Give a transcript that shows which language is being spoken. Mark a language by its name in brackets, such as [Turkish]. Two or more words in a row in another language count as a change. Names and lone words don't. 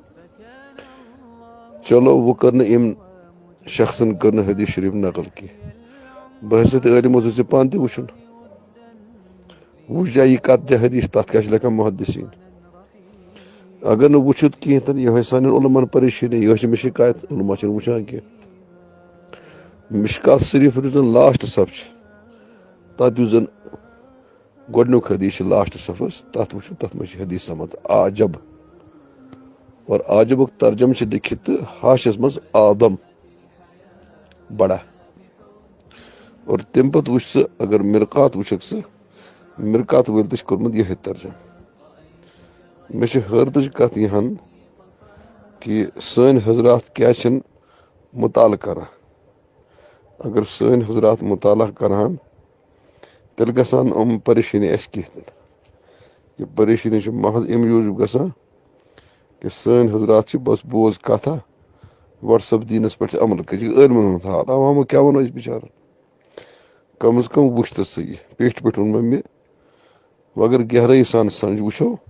[Kashmiri] چلو وۄنۍ کٔر نہٕ أمۍ شخصن کٔر نہٕ حدیٖث شریٖف نقل کینٛہہ بحثیت عٲلِم اوسُے ژےٚ پانہٕ تہِ وٕچھُن وٕچھ جا یہِ کتھ جا حدیٖث تتھ کیٛاہ چھِ لیکھان محدثیٖن اگر نہٕ وٕچھُتھ کینٛہہ تہٕ یِہوے سانٮ۪ن علماہن پریشٲنی یِہوے چھِ مےٚ شِکایت علما چھِنہٕ وٕچھان کینٛہہ مشکات شریٖف یُس زن لاسٹ صف چھِ تتھ یُس زن گۄڈنیُک حدیٖث چھُ لاسٹ صفس تتھ وٕچھو تتھ منٛز چھِ حدیٖث سمد عجب اور عجبُک ترجمہٕ چھِ لیکھِتھ تہٕ حاشیس منٛز آدم بڑا اور تمہِ پتہٕ وٕچھ ژٕ اگر مرقات وٕچھکھ ژٕ مرقات وٲلۍ تہِ چھِ کوٚرمُت یِہوے ترجمہٕ مےٚ چھِ حٲرتٕچ کتھ یہِ ہن کہِ سٲنۍ حضرات کیٛازِ چھِنہٕ مطالعہٕ کران اگر سٲنۍ حضرات مطالعہ کرہن تیٚلہِ گژھان یِم پریشٲنی اسہِ کینٛہہ تہِ نہٕ یہِ پریشٲنی چھِ محض امہِ موٗجوٗب گژھان کہِ سٲنۍ حضرات چھِ بس بوز کتھا وٹس ایپ دیٖنس پٮ۪ٹھ چھِ عمل کٔرِتھ یہِ عٲلمن ہُنٛد حال عوامو کیٛاہ ونو أسۍ بِچارن کم از کم وٕچھ تہٕ ژٕ یہِ پیٚٹھۍ پٲٹھۍ ووٚن مےٚ وۄنۍ اگر گہرٲیی سان سمجھ وٕچھو